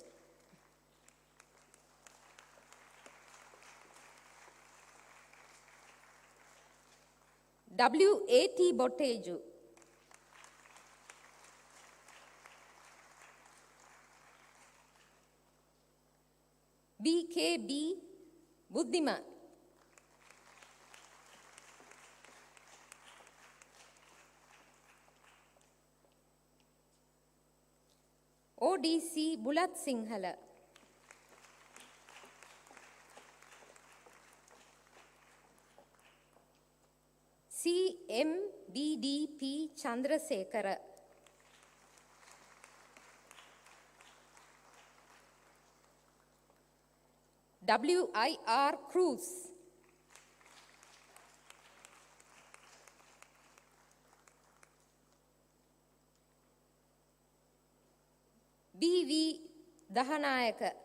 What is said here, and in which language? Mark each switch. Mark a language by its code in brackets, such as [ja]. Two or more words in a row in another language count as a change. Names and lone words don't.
[si] WAT බොටේජු BKB බුද්ධිමත් ODC බුලත් සිංහල CMBDP චන්ද්‍රසේකර WIR Cruise BV දහනායක